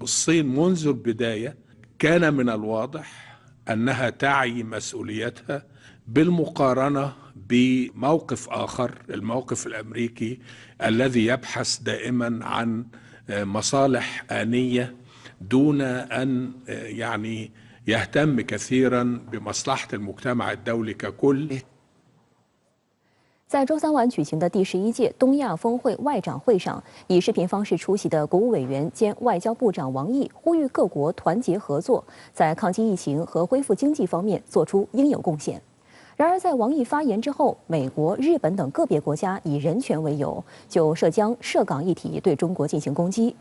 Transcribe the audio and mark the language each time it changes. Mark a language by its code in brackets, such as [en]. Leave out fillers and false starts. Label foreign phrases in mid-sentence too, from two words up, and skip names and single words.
[ar] الصين منذ البداية كان من الواضح أنها تعي مسؤوليتها بالمقارنة بموقف آخر، الموقف الأمريكي الذي يبحث دائما عن مصالح آنية دون أن يعني يهتم كثيرا بمصلحة المجتمع الدولي ككل。 [zh] 在周三晚举行的第11届东亚峰会外长会上，以视频方式出席的国务委员兼外交部长王毅呼吁各国团结合作，在抗击疫情和恢复经济方面做出应有贡献。然而，在王毅发言之后，美国、日本等个别国家以人权为由，就涉疆、涉港议题对中国进行攻击。